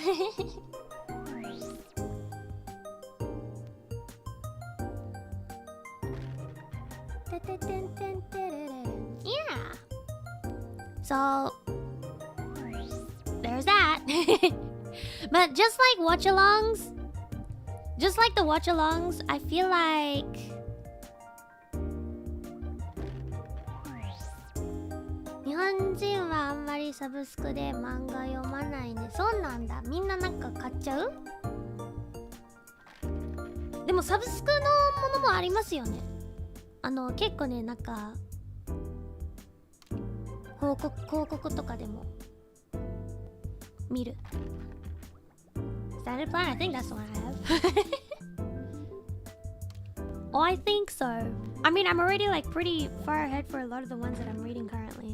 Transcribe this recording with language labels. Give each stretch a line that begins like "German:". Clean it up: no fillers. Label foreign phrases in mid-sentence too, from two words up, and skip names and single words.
English: Yeah. So there's that. But just like watch-alongs, just like the watch-alongs, I feel like
Japanese: 日本人はあんまりサブスクで漫画読まないね. そうなんだ。みんななんか買っちゃう？でもサブスクのものもありますよね。結構ね、なんか広告とかでも見る。
English: Standard plan? I think that's the one I have. Oh, I think so. I mean, I'm already like pretty far ahead for a lot of the ones that I'm reading currently.